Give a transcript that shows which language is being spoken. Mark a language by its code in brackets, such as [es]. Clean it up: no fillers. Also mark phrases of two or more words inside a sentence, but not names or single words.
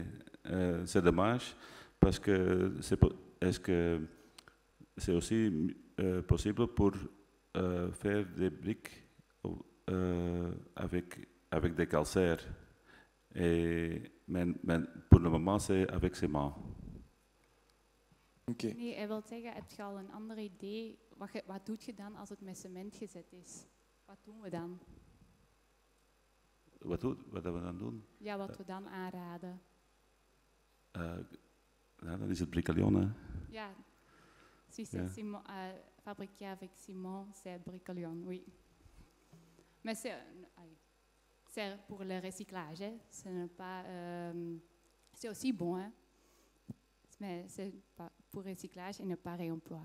[fr] C'est dommage parce que est-ce que c'est aussi possible pour faire des briques avec des calcaires. Mais pour le moment, c'est avec ciment. Okay. [nl] Nee, hij wil zeggen, heb je al een ander idee? Wat doe je dan als het met cement gezet is? Wat doen we dan? Wat we dan doen? Ja, wat we dan aanraden. Dan is het Bricalion, hè? Ja, [fr] si c'est ciment, fabriqué avec ciment, c'est Bricalion, oui. Mais c'est pour le recyclage, hein. Ce n'est pas, c'est aussi bon, hein. Mais c'est pas pour recyclage et ne pas réemploi.